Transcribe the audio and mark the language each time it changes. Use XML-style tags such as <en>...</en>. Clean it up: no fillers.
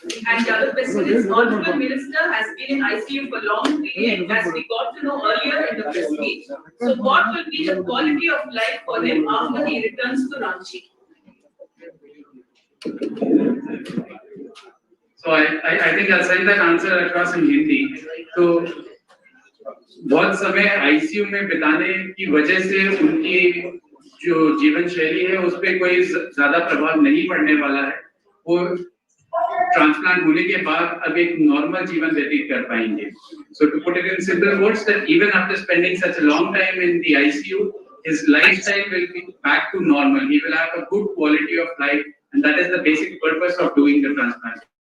<en>And the other question is, Honorable Minister has been in ICU for long period, as we got to know earlier in the press meet. So what will be the quality of life for him after he returns to Ranchi? So I think I'll send that answer across in Hindi.</en> <hi>So बहुत समय ICU में बिताने की वजह से उनकी जो जीवन शैली है उस पर कोई ज्यादा प्रभाव नहीं पड़ने वाला है। वो ट्रांसप्लांट होने के बाद अब एक नॉर्मल जीवन व्यतीत कर पाएंगे।</hi> <en>So to put it in simple words, that even after spending such a long time in the ICU, his lifestyle will be back to normal. He will have a good quality of life, and that is the basic purpose of doing the transplant.</en>